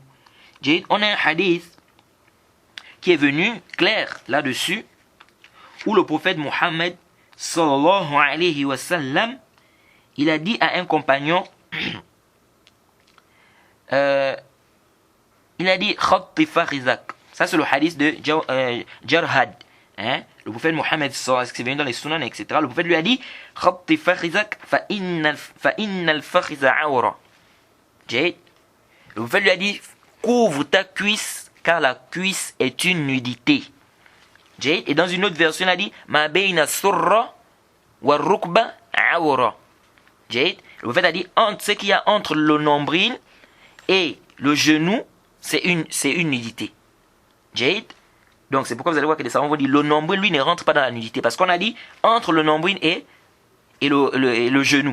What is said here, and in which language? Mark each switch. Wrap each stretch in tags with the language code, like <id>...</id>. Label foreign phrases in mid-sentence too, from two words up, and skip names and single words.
<fr>On a un hadith qui est venu clair là-dessus, où le prophète Mohammed</fr> <ar>صلى الله عليه وسلم,</ar> <fr>il a dit à un compagnon, il a dit</fr> <ar>غط فخذك.</ar> <fr>Ça c'est le hadith de Jarhad. Le prophète Mohammed</fr> <ar>صلى الله عليه وسلم,</ar> <fr>qui est venu dans les sunan, etc. Le prophète lui a dit</fr> <ar>غط فخذك فإن الفخذ عورة.</ar> <fr>Le prophète lui a dit couvre ta cuisse car la cuisse est une nudité. Et dans une autre version il a dit</fr> <ar>ما بين السرة والركبة عورة.</ar> <fr>Le prophète a dit ce qu'il y a entre le nombril et le genou, c'est une nudité. Donc c'est pourquoi vous allez voir que les savants vont dire le nombril lui ne rentre pas dans la nudité, parce qu'on a dit entre le nombril et le genou.</fr>